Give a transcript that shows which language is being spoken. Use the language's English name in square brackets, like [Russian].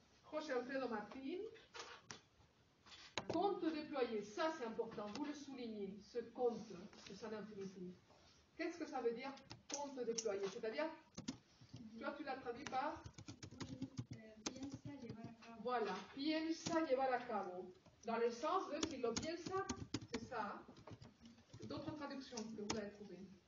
[French] José Alfredo Martín, compte déployé, ça c'est important, vous le soulignez, ce compte, c'est ça l'infinitif. Qu'est-ce que ça veut dire compte déployé? C'est-à-dire, toi tu l'as traduit par [Spanish] Piensa llevar a cabo. [French] voilà, piensa llevar a cabo. Dans le sens de [Spanish] si lo piensa, [French] c'est ça. Hein? D'autres traductions que vous avez trouvées.